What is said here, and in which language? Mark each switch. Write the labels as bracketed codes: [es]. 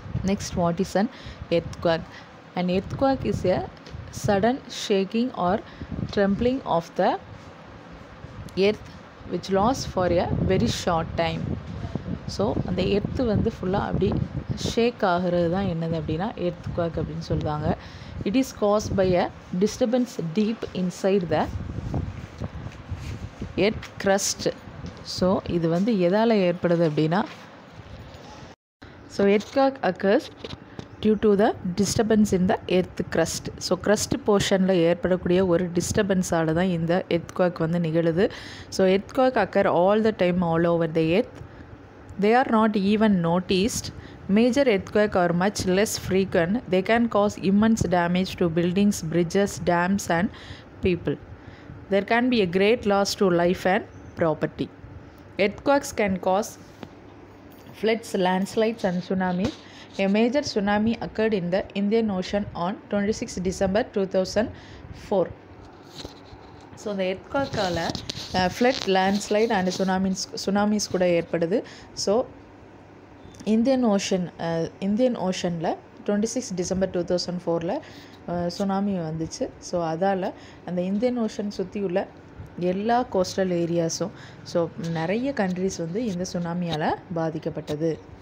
[en] Next, what is an earthquake? An earthquake is a sudden shaking or trembling of the earth which lasts for a very short time. [ta] So அந்த earth வந்து ஃபுல்லாக அப்படி ஷேக் ஆகிறது தான் என்னது அப்படின்னா earthquake அப்படின்னு சொல்லுவாங்க. [en] It is caused by a disturbance deep inside the earth crust. So [ta] இது வந்து எதால் ஏற்படுது அப்படின்னா [en] So earthquake occurs due to the disturbance in the earth crust. [ta] So crust போர்ஷனில் ஏற்படக்கூடிய ஒரு டிஸ்டர்பன்ஸால் தான் இந்த earthquake வந்து நிகழுது. [en] So earthquake occur all the time all over the earth. They are not even noticed. Major earthquakes are much less frequent. They can cause immense damage to buildings, bridges, dams and people. There can be a great loss to life and property. Earthquakes can cause floods, landslides and tsunamis. A major tsunami occurred in the Indian Ocean on 26 December 2004. [ta] So இந்த எர்த்குவேக்கால் flood, landslide and சுனாமிஸ் கூட ஏற்படுது. So Indian ஓஷனில் 26 December 2004 tsunami வந்துச்சு. So அதால் அந்த Indian ocean சுற்றி உள்ள எல்லா coastal ஏரியாஸும் so நிறைய கண்ட்ரிஸ் வந்து இந்த சுனாமியால் பாதிக்கப்பட்டது.